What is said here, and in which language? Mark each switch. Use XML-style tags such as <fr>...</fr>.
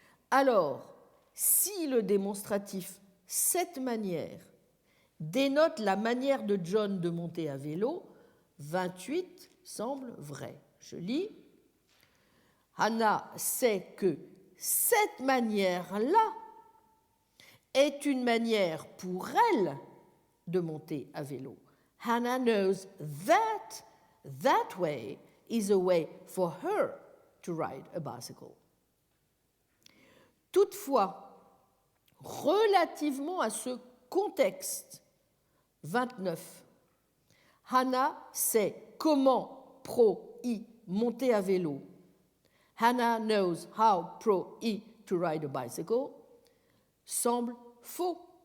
<fr>Alors, si le démonstratif « cette manière » dénote la manière de John de monter à vélo, 28 semble vrai. Je lis. Hannah sait que cette manière-là est une manière pour elle de monter à vélo.</fr> <en>Hannah knows that that way is a way for her to ride a bicycle.</en> <fr>Toutefois, relativement à ce contexte 29, Hannah sait comment pro-I monter à vélo.</fr> <en>Hannah knows how pro-I to ride a bicycle,</en> <fr>semble faux.</fr>